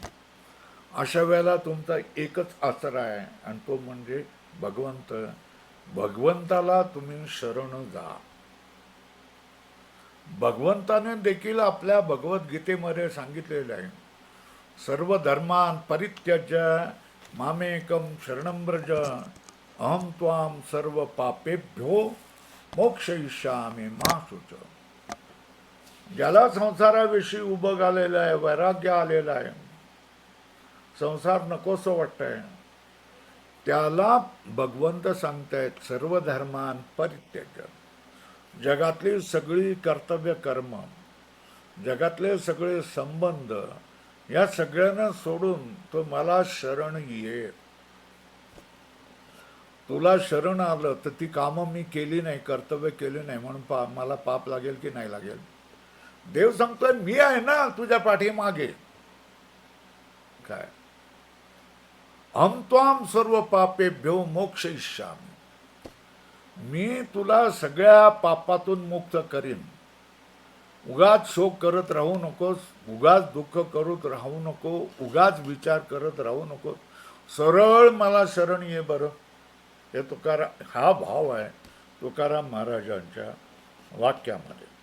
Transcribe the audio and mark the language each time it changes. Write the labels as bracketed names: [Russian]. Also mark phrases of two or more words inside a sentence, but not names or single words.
[Marathi] अशा वेळेला तुमचा एकच आसरा आहे आणि तो म्हणजे भगवंत. भगवंताला तुम्ही शरण जा. भगवंताने देखील आपल्या भगवद्गीतेमध्ये सांगितलेलं आहे, [Sanskrit] सर्व धर्मान परित्यज्य मामेकम शरणं व्रज अहम त्वाम सर्व पापेभ्यो मोक्षयिष्यामि मा शुच. [Marathi] ज्याला संसाराविषयी उभं आलेलं आहे, वैराग्य आलेलं आहे, संसार नकोसं वाटतंय, त्याला भगवंत सांगतायत [Sanskrit] सर्व धर्मान परित्यज्य. [Marathi] जगातली सगळी कर्तव्य कर्म, जगातले सगळे संबंध, या सगळ्यांना सोडून तो मला शरण ये. तुला शरण आलं तर ती कामं मी केली नाही, कर्तव्य केली नाही म्हणून मला पाप लागेल की नाही लागेल? देव सांगतोय मी आहे ना तुझ्या पाठीमागे. [Sanskrit] काय हम त्वाम सर्व पापेभ्यो मोक्षयिष्यामि. [Marathi] मी तुला सगळ्या पापातून मुक्त करीन. उगाच शोक करत राहू नकोस, उगाच दुःख करत राहू नको, उगाच विचार करत राहू नको, सरळ मला शरण ये बरं. हे तुकाराम, हा भाव आहे तुकाराम महाराजांच्या वाक्यामध्ये.